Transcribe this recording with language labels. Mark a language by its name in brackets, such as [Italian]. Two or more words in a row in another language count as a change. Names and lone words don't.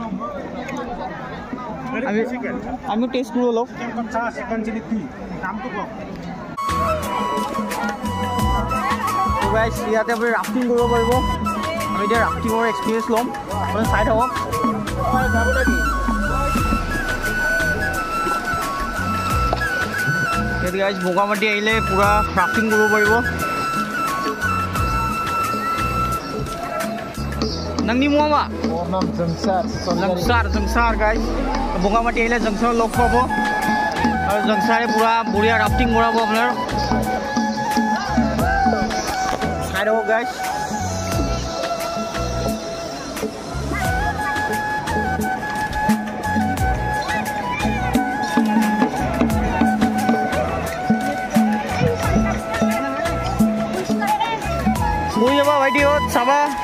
[Assamese] আমি টেষ্ট কৰোঁ অলপ ইয়াতে আপুনি ৰাফটিং কৰিব পাৰিব আমি এতিয়া ৰাফটিঙৰ এক্সপিৰিয়েঞ্চ ল'ম আপুনি চাই থাকক ইয়াত গাইজ বগামাটি আহিলে পূৰা ৰাফটিং কৰিব পাৰিব [Bodo] नंगनी मुआमा नाम [Assamese] जंगसार गाइस बगामाटी আহিলে জংসাৰ লগ পাব আৰু জংসাৰে পুৰা বঢ়িয়া ৰাফটিং কৰাব আপোনাৰ চাই থাকক গাইস শুই যাবা ভাইটিহঁত চাবা